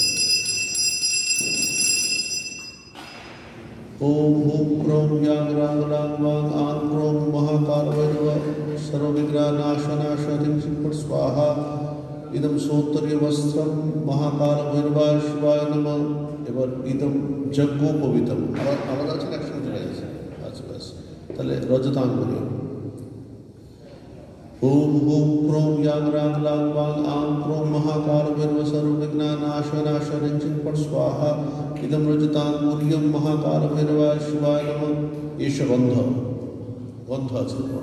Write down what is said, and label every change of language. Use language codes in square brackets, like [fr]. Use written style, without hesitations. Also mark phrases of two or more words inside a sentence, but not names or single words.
[sa] ओम हूं क्रों यां रां लां वां आं क्रों महाकाल भैरव सर्वविघ्ननाशनं फट् स्वाहा इदं सोत्तरीय वस्त्रं महाकाल भैरवाय शिवाय नमः। [bn] এবার [sa] ইদম যজ্ঞোপবীতম [bn] আলাদা আছে একসাথে চলে যাচ্ছে। আচ্ছা ব্যাস তাহলে রজতাঙ্গুলি। [sa] ओम हूं क्रों यां रां लां वां आं क्रों महाकाल भैरव सर्वविघ्ननाशनं फट् स्वाहा इदं रजताङ्गुल्यं महाकाल भैरवाय शिवाय नमः। एष गन्ध আছে।